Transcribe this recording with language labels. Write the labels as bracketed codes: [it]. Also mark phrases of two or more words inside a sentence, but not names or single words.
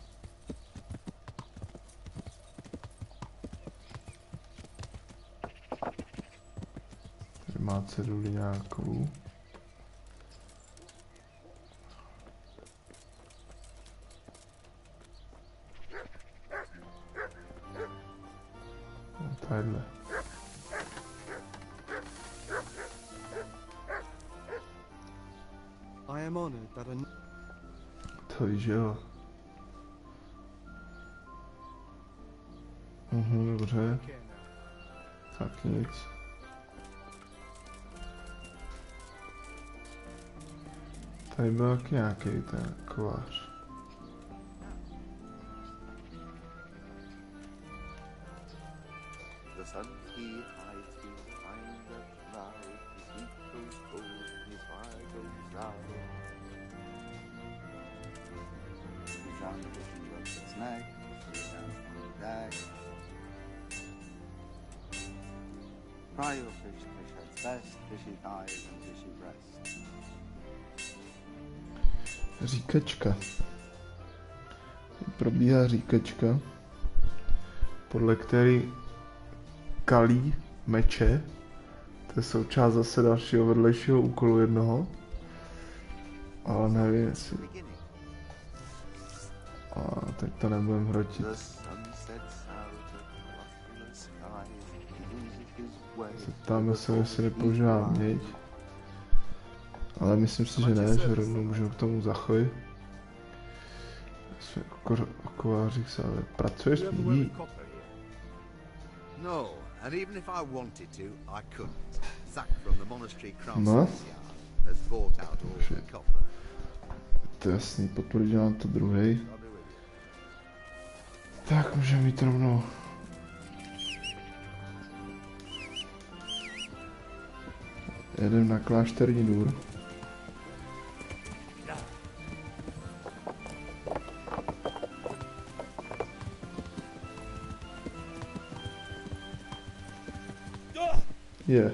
[cs] Tady má ceduli nějakou. Tadyhle. [en] I am honored that a... [cs] To víš, jo. Dobře. Tak nic. Tady byl taky nějaký ten kovář. [en] The sun he hides behind the cloud, his heat goes cold, his fire goes out. He's on the fishing boat that's neck, he's down on the deck. Fry your fish, fish heads best, fishy thighs and fishy breast. [cs] Říkačka. Probíhá říkačka, podle který kalí meče. To je součást zase dalšího vedlejšího úkolu jednoho. Ale nevím, jestli... A teď to nebudem hrotit. Zeptáme se, jestli nepoužívá měď. Ale myslím si, že ne, že rovnou můžeme k tomu zachovit. O kovářích se ale pracuješ s ní. [en] No, and even if I wanted to, I couldn't. Zach from the monastery craftsman's yard has bought out all the copper. [cs] To je jasný, potvrdí nám to druhej. Tak můžeme jít rovnou. Jedem na klášterní dvůr. Je.